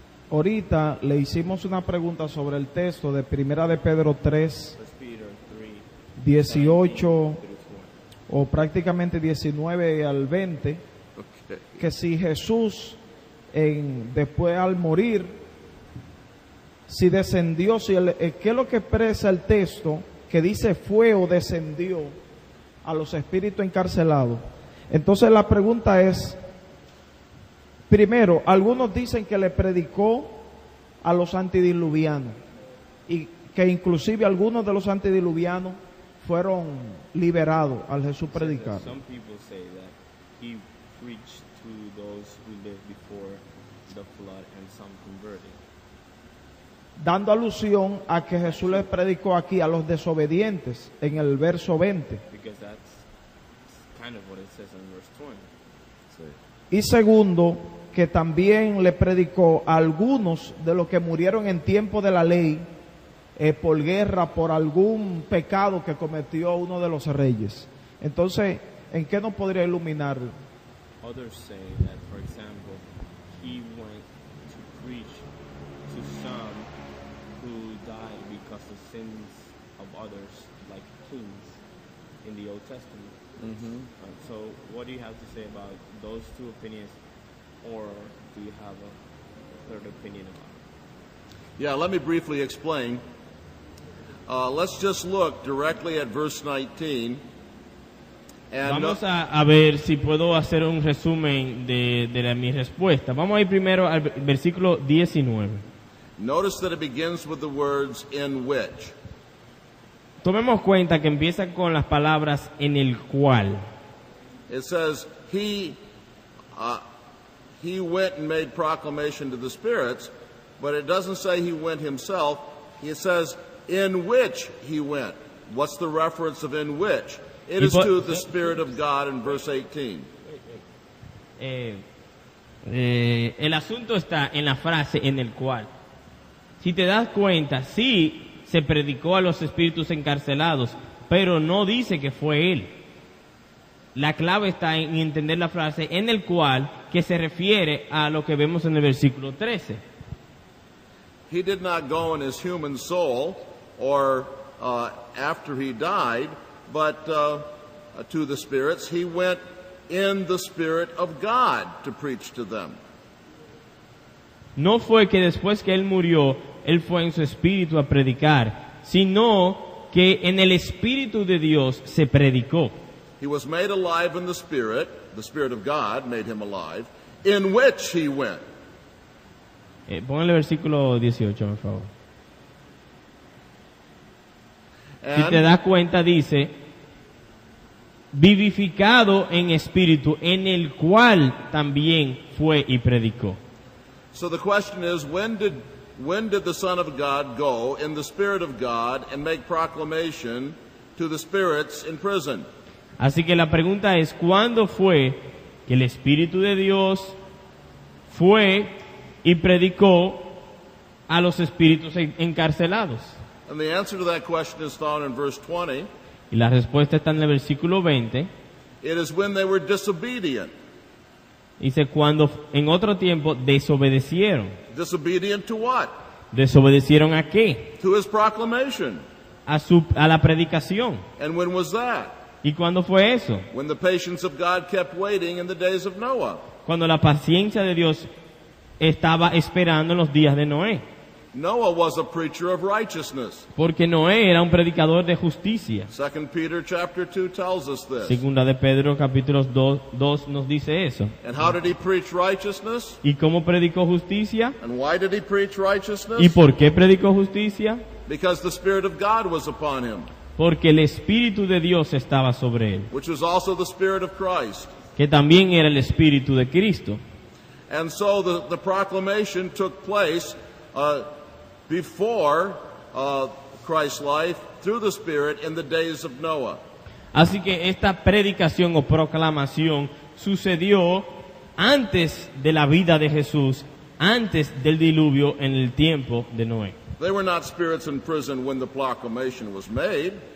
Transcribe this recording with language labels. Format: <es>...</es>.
<es>Ahorita le hicimos una pregunta sobre el texto de Primera de Pedro 3:18 o prácticamente 19 al 20, que si Jesús después al morir, si descendió, ¿qué es lo que expresa el texto que dice fue o descendió a los espíritus encarcelados? Entonces la pregunta es, primero, algunos dicen que le predicó a los antediluvianos y que inclusive algunos de los antediluvianos fueron liberados al Jesús predicar.</es> <en>Some people say that he preached to those who lived before the flood and some converted.</en> <es>Dando alusión a que Jesús les predicó aquí a los desobedientes en el verso 20.</es> <en>Because that's kind of what it says in verse 20.</en> <es>Y segundo, que también le predicó a algunos de los que murieron en tiempo de la ley por guerra, por algún pecado que cometió uno de los reyes. Entonces, ¿en qué nos podría iluminar?</es> <en>Others say that, for example, he went to preach to some who died because of sins of others, like kings in the Old Testament. So what do you have to say about those two opinions, or do you have a third opinion about it? Yeah, let me briefly explain. Let's just look directly at verse 19.</en> <es>Vamos a ver si puedo hacer un resumen de mi respuesta. Vamos a ir primero al versículo 19.</es> <en>Notice that it begins with the words in which.</en> <es>Tomemos cuenta que empieza con las palabras en el cual.</es> <en>It says he went and made proclamation to the spirits, but it doesn't say he went himself. It says in which he went. What's the reference of in which? It is to the Spirit of God in verse 18.</en> <es>El asunto está en la frase en el cual. Si te das cuenta, sí se predicó a los espíritus encarcelados, pero no dice que fue él. La clave está en entender la frase en el cual, que se refiere a lo que vemos en el versículo 13.</es> <en>He did not go in his human soul or after he died, but to the spirits. He went in the Spirit of God to preach to them.</en> <es>No fue que después que él murió, él fue en su espíritu a predicar, sino que en el Espíritu de Dios se predicó.</es> <en>He was made alive in the Spirit of God made him alive, in which he went.</en> <es>Póngale el versículo 18, por favor. Si te das cuenta, dice, vivificado en espíritu, en el cual también fue y predicó.</es> <en>So the question is, when did the Son of God go in the Spirit of God and make proclamation to the spirits in prison?</en> <es>Así que la pregunta es, ¿cuándo fue que el Espíritu de Dios fue y predicó a los espíritus encarcelados?</es> <en>And the answer to that question is found in verse 20.</en> <es>Y la respuesta está en el versículo 20.</es> <en>It is when they were disobedient.</en> <es>Dice, cuando en otro tiempo desobedecieron.</es> <en>Disobedient to what?</en> <es>¿Desobedecieron a qué?</es> <en>To his proclamation.</en> <es>A la predicación.</es> <en>And when was that?</en> <es>¿Y cuándo fue eso?</es> <en>When the patience of God kept waiting in the days of Noah.</en> <es>Cuando la paciencia de Dios estaba esperando en los días de Noé.</es> <en>Noah was a preacher of righteousness.</en> <es>Porque Noé era un predicador de justicia.</es> <en>2 Peter chapter 2 tells us this.</en> <es>Segunda de Pedro capítulo 2 nos dice eso.</es> <en>And how did he preach righteousness?</en> <es>¿Y cómo predicó justicia?</es> <en>And why did he preach righteousness?</en> <es>¿Y por qué predicó justicia?</es> <en>Because the Spirit of God was upon him.</en> <es>Porque el Espíritu de Dios estaba sobre él.</es> <en>Which was also the Spirit of Christ.</en> <es>Que también era el Espíritu de Cristo.</es> <en>And so the proclamation took place before Christ's life through the Spirit in the days of Noah.</en> <es>Así que esta predicación o proclamación sucedió antes de la vida de Jesús, antes del diluvio en el tiempo de Noé.</es> <en>They were not spirits in prison when the proclamation was made.</en>